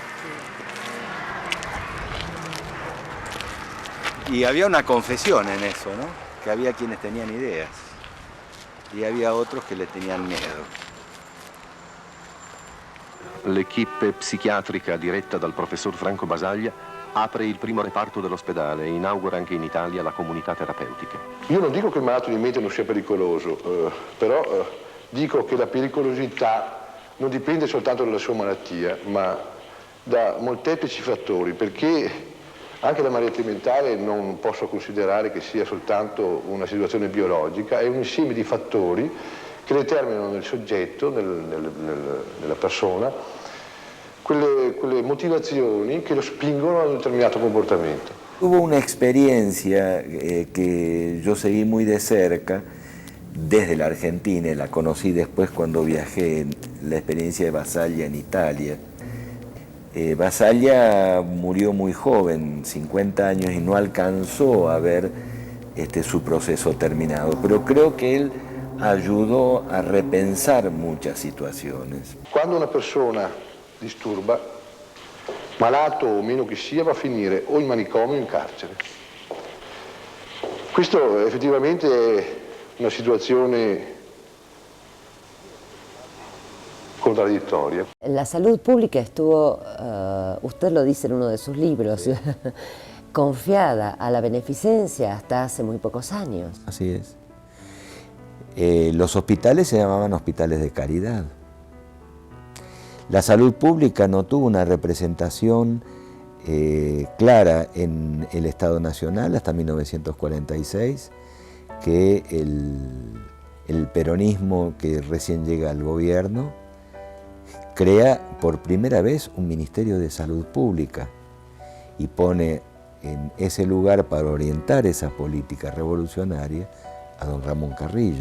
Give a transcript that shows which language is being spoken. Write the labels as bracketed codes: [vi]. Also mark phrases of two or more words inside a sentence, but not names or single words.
[es] Y había una confesión en eso, ¿no? Que había quienes tenían ideas y había otros que le tenían miedo. [it] L'equipe psichiatrica diretta dal professor Franco Basaglia apre il primo reparto dell'ospedale e inaugura anche in Italia la comunità terapeutica. Io non dico che il malato di mente non sia pericoloso, però dico che la pericolosità non dipende soltanto dalla sua malattia, ma da molteplici fattori, perché anche la malattia mentale non posso considerare che sia soltanto una situazione biologica, è un insieme di fattori che determinano nel soggetto, nella persona, quelle motivazioni che lo spingono a un determinato comportamento. [es] Hubo una experiencia que yo seguí muy de cerca desde la Argentina, y la conocí después cuando viajé, la experiencia de Basaglia en Italia. Basaglia murió muy joven, 50 años, y no alcanzó a ver su proceso terminado, pero creo que él ayudó a repensar muchas situaciones. [it] Quando una persona disturba, malato o meno che sia, va a finire o in manicomio o in carcere. Questo effettivamente è una situazione contraddittoria. [es] La salud pública estuvo, usted lo dice en uno de sus libros, sí, confiada a la beneficencia hasta hace muy pocos años. Así es. Los hospitales se llamaban hospitales de caridad. La salud pública no tuvo una representación clara en el Estado Nacional hasta 1946, que el peronismo que recién llega al gobierno crea por primera vez un Ministerio de Salud Pública y pone en ese lugar para orientar esa política revolucionaria a don Ramón Carrillo.